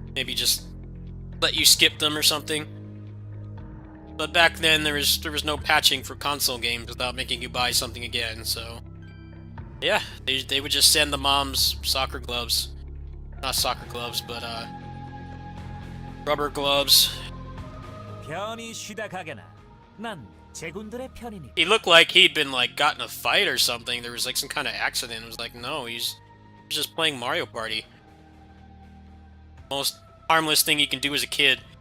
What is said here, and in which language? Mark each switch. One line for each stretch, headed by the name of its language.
English: Maybe just let you skip them or something. But back then, there was no patching for console games without making you buy something again, so... Yeah, they would just send the moms soccer gloves. Not soccer gloves, but, rubber gloves.
Korean: 편히 쉬다 가게나 난 제군들의 편이니까.
English: He looked like he'd been, like, got in a fight or something. There was, like, some kind of accident. It was like, no, he's just playing Mario Party. Most harmless thing you can do as a kid.